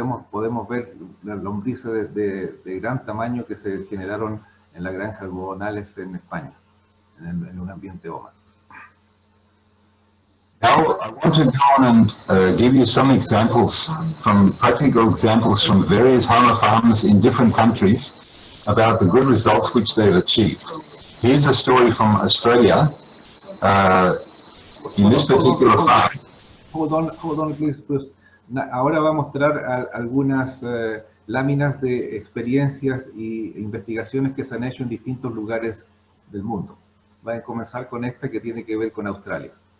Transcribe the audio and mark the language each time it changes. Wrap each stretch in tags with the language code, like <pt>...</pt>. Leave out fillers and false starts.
<es>Podemos ver las lombrices de gran tamaño que se generaron en la granja algodonales en España, en un ambiente Homa.</es> <en>Now, I want to go on and give you some examples, practical examples from various Homa farms in different countries about the good results which they've achieved. Here's a story from Australia. In this particular farm. Hold on, please.</en> <es>Ahora va a mostrar algunas láminas de experiencias e investigaciones que se han hecho en distintos lugares del mundo. Va a comenzar con esta que tiene que ver con Australia.</es>